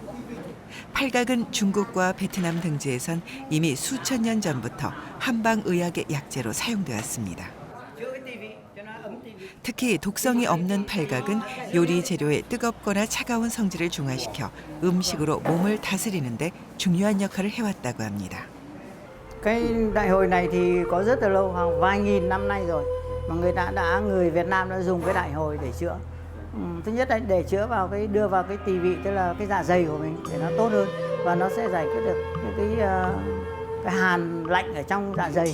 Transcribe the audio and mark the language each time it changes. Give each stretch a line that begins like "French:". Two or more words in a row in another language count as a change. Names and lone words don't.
Korean: 팔각은 중국과 베트남 등지에선 이미 수천 년 전부터 한방의학의 약재로 사용되었습니다. 특히 독성이 없는 팔각은 요리 재료의 뜨겁거나 차가운 성질을 중화시켜 음식으로 몸을 다스리는 데 중요한 역할을 해왔다고 합니다.
Vietnamese: Cái đại hội này thì có rất là lâu, hàng vài nghìn năm nay rồi mà người Việt Nam đã dùng cái đại hội để chữa. Thứ nhất là để chữa vào đưa vào cái tỳ vị, tức là cái dạ dày của mình để nó tốt hơn và nó sẽ giải quyết được cái hàn lạnh ở trong dạ dày.